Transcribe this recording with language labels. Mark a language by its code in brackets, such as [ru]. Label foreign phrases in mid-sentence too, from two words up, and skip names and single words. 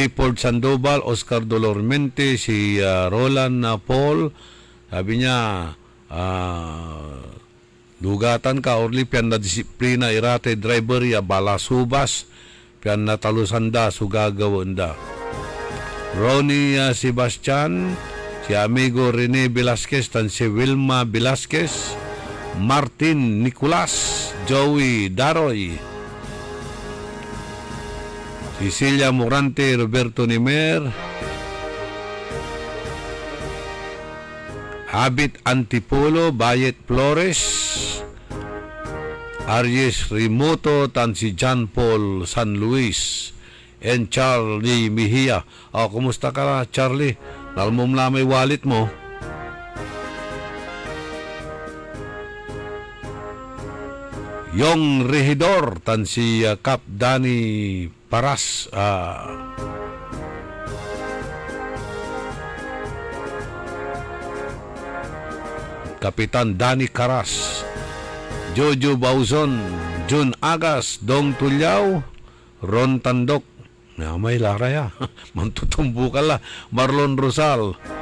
[pag] Ford Sandoval, Oscar Dolormente, si Roland Paul. Sabi niya, dugatan ka orli pian na disiplina irate driver ya balasubas pian na talusanda sugagawanda. Ronnie Sebastian, si amigo Rene Velasquez, tan si Wilma Velasquez, Martin Nicolas, Joey Daroy, Cecilia Morante, Roberto Nimer, Abit Antipolo, Bayet Flores, Aries Rimoto, tan si John Paul San Luis, and Charlie Mejia. Kumusta ka, Charlie? Nalmom na may wallet mo. Yung Regidor, tan si Cap Dani Paras, Kapitan Dani Caras, Jojo Bauzon, Jun Agas, Dong Tulyaw, Ron Tandok, may laraya, mantutumbo ka la, Marlon Rosal,